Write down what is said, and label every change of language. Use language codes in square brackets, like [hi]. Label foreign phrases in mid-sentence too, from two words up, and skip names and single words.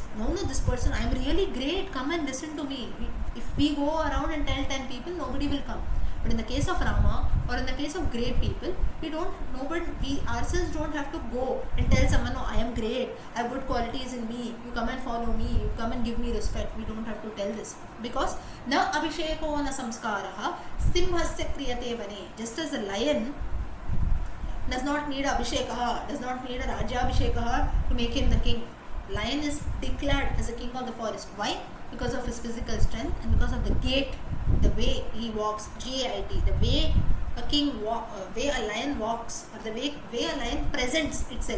[en] No, this person, I am really great, come and listen to me. If we go around and tell 10 people, nobody will come. But in the case of Rama, or in the case of great people, we ourselves don't have to go and tell someone, I am great, I have good qualities in me, you come and follow me, you come and give me respect. We don't have to tell this. [sa] Because na abhisheko na samskaraha simhasya kriyate vane. [en] Just as a lion does not need abhishekaha, does not need a rajabhishekaha to make him the king. Lion is declared as a king of the forest. Why? Because of his physical strength and because of the gait, the way he walks, G-A-I-T, the way way a lion walks, or the way a lion presents itself.